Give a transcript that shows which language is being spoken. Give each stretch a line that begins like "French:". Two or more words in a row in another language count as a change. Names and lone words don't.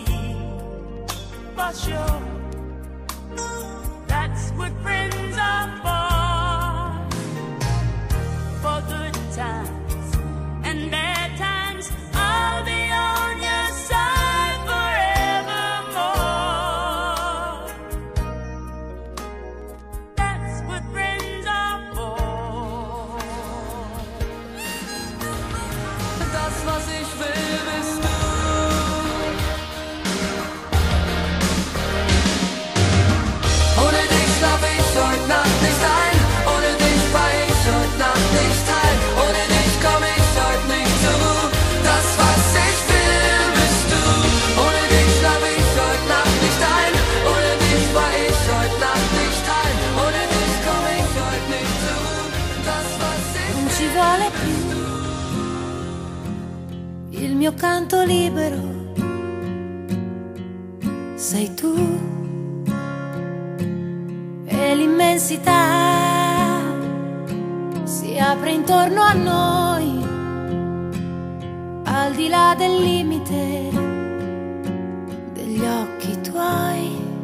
English: For sure, that's what friends are for good times and bad times. I'll be on your side forevermore. That's what friends are for.
German: das, was ich will, bist du. Ohne dich schlaf ich heute Nacht nicht ein. Ohne dich war ich heute Nacht nicht heil. Ohne dich komm ich heute nicht zur Ruhe. Das, was ich will, bist du. Ohne dich schlaf ich heute Nacht nicht ein. Ohne dich war ich heute Nacht nicht heil. Ohne dich komm ich heute nicht zur Ruhe. Das, was ich
Italian: Non ci vuole più il mio canto libero, sei tu. e l'immensità si apre intorno a noi, al di là del limite degli occhi tuoi.